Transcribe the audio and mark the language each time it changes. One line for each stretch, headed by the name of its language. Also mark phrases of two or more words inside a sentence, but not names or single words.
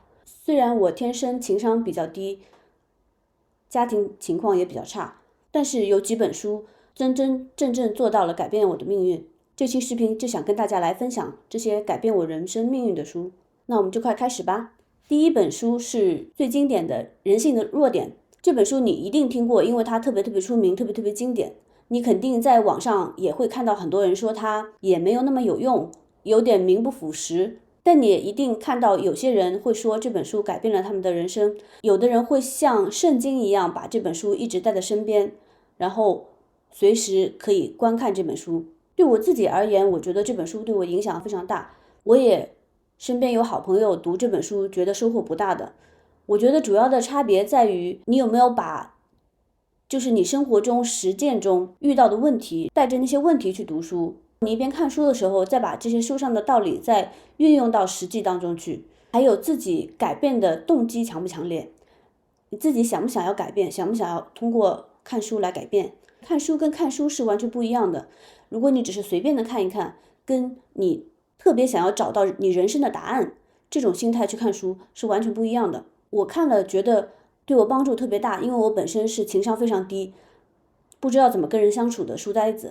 Chinese: 雖然我天生情商比較低，家庭情況也比較差，但是有幾本書真真正正做到了改變我的命運。這期視頻就想跟大家來分享這些改變我人生命運的書。那我們就快開始吧。第一本書是最經典的《人性的弱點》。這本書你一定聽過，因為它特別出名，特別經典。你肯定在網上也會看到很多人說它也沒有那麼有用，有點名不副實。但你也一定看到有些人會說這本書改變了他們的人生，有的人会像聖經一樣把這本書一直帶在身邊，然後隨時可以觀看這本書。對我自己而言，我覺得這本書對我影響非常大，我也身邊有好朋友讀這本書覺得收穫不大的。我覺得主要的差別在於你有沒有把就是你生活中實踐中遇到的問題，帶着那些問題去讀書。你一邊看書的時候，再把這些書上的道理再運用到實際當中去，還有自己改变的動機強不强烈，你自己想不想要改变，想不想要通過看書來改变。看书跟看书是完全不一樣的。如果你只是隨便的看一看，跟你特別想要找到你人生的答案，這種心態去看書是完全不一樣的。我看了覺得對我幫助特別大，因为我本身是情商非常低，不知道怎麼跟人相處的書呆子。